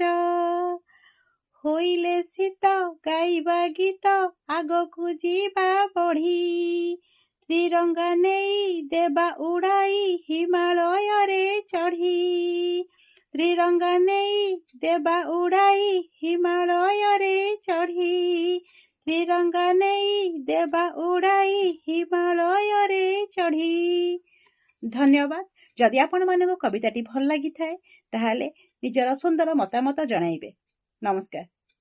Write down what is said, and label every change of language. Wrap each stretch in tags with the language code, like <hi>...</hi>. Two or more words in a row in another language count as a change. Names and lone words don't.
<or>ହୋଇଲେ ଶୀତ ଗାଇବା ଗୀତ ଆଗକୁ ଯିବା ବଢ଼ି ତ୍ରିରଙ୍ଗା ନେଇ ଦେବା ଉଡ଼ାଇ ହିମାଳୟ ରେ ଚଢ଼ି। ତ୍ରିରଙ୍ଗା ନେଇ ଦେବା ଉଡ଼ାଇ ହିମାଳୟ ରେ ଚଢ଼ି। ତ୍ରିରଙ୍ଗା ନେଇ ଦେବା ଉଡ଼ାଇ ହିମାଳୟ ରେ ଚଢ଼ି। धन्यवाद। ଯଦି ଆପଣ ମାନଙ୍କ କବିତାଟି ଭଲ ଲାଗି ଥାଏ ତାହାଲେ ନିଜର ସୁନ୍ଦର ମତାମତ ଜଣାଇବେ। नमस्कार।</or>